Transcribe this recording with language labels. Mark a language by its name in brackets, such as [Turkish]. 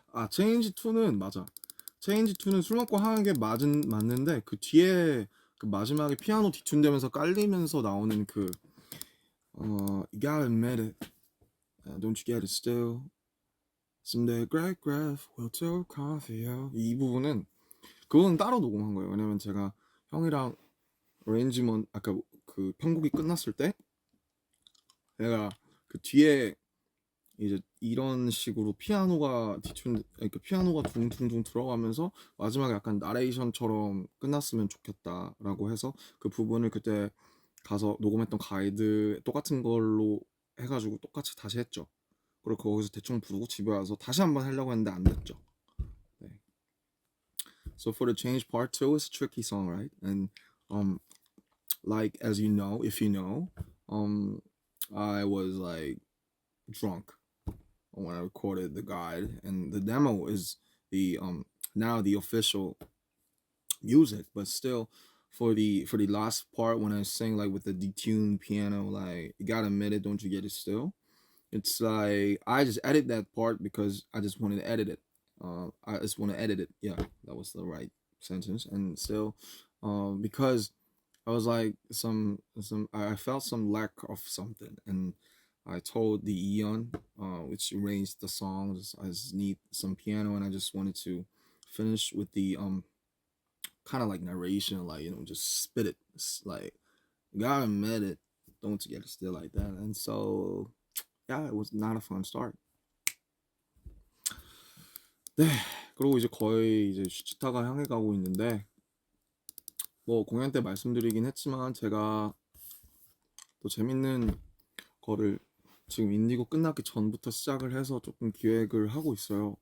[Korean] 체인지 2는 맞아. 체인지 2는 술 먹고 하는 게 맞는데 그 뒤에 그 마지막에 피아노 뒤튠되면서 깔리면서 나오는 [English] You gotta admit it, don't you get it still. Someday great graph will tell coffee. [Korean] 이 부분은 그건 따로 녹음한 거예요. 왜냐면 제가 형이랑 어레인지먼 아까 그 편곡이 끝났을 때 내가 그 뒤에 이제 이런 식으로 그러니까 피아노가 둥둥둥 들어가면서 마지막에 약간 나레이션처럼 끝났으면 좋겠다라고 해서 그 부분을 그때 가서 녹음했던 가이드 똑같은 걸로 해가지고 똑같이 다시 했죠. 그리고 거기서 대충 부르고 집에 와서 다시 한번 하려고 했는데 안 됐죠. 네. [English] So for the change part 2, it's a tricky song, right? And like as you know, if you know, I was like drunk when I recorded the guide, and the demo is the now the official music, but still for the last part when I sing like with the detuned piano, like you gotta admit it, don't you get it still? It's like I just edit that part because I just wanted to edit it. I just want to edit it. Yeah, that was the right sentence. And still, because I was like I felt some lack of something, and I told the Eon, which arranged the songs, I just need some piano, and I just wanted to finish with the kind of like narration, like just spit it, like gotta admit it, don't get it still like that, and so yeah, it was not a fun start. [Korean] 네, 그리고 이제 거의 이제 슈치타가 향해 가고 있는데 뭐 공연 때 말씀드리긴 했지만 제가 또 재밌는 거를 지금 인디고 끝나기 전부터 시작을 해서 조금 기획을 하고 있어요.